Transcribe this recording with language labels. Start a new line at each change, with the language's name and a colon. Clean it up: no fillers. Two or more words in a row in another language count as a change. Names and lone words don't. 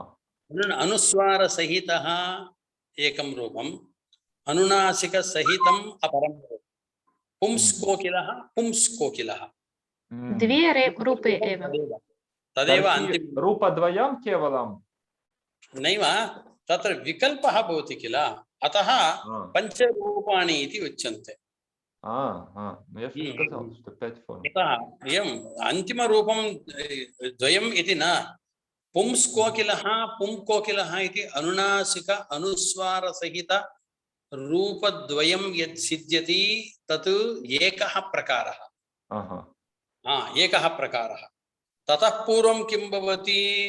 Sanskrit: अनुस्वारसहितः एकं रूपम् अनुनासिकसहितम् अपरं रूपम् पुंस्कोकिलः
Russian: Две рупы эва.
Sanskrit: तदेव अन्तिमं रूप द्वयं केवलं? नैव तत्र विकल्पः भवति किल अतः पञ्चरूपाणि इति उच्यन्ते
Russian: Ну я же сказал, что 5 форм.
Sanskrit: अतः इयम् अन्तिमरूपं द्वयम् इति न पुंस्कोकिलः पुंकोकिलः इति अनुनासिक अनुस्वारसहित रूपद्वयं यत् सिद्ध्यति तत् एकः प्रकारः एकः प्रकारः ततः पूर्वं किं भवति